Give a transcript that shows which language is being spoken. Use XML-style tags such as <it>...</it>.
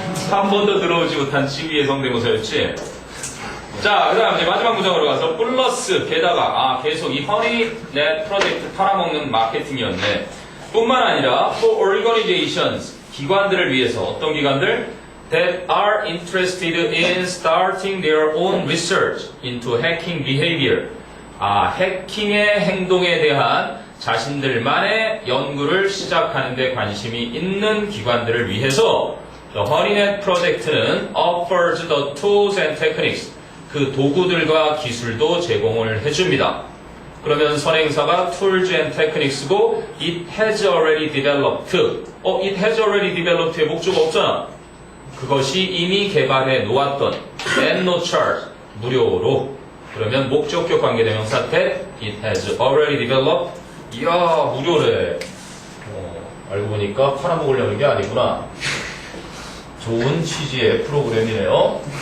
<ko>한 번도 들어오지 못한 찌위의 성대모사였지. 자, 그 다음 이제 마지막 문장으로 가서 플러스 게다가 계속 이 허니넷 프로젝트 팔아먹는 마케팅이었네. 뿐만 아니라 for organizations 기관들을 위해서 어떤 기관들?</ko> <en>that are interested in starting their own research into hacking behavior.</en> <ko>해킹의 행동에 대한 자신들만의 연구를 시작하는 데 관심이 있는 기관들을 위해서 The HoneyNet 프로젝트는</ko> <en>offers the tools and techniques</en> <ko>그 도구들과 기술도 제공을 해줍니다. 그러면 선행사가 tools and techniques고</ko> <en>it has already developed it has already developed</en> <ko>의 목조가 없잖아. 그것이 이미 개발해 놓았던</ko> <en>at no charge</en> <ko>무료로 그러면 목적격 관계대명사</ko> <en>that it has already developed</en> <ko>이야 무료래. 알고 보니까 팔아먹으려는 게 아니구나. 좋은 취지의 프로그램이네요.</ko>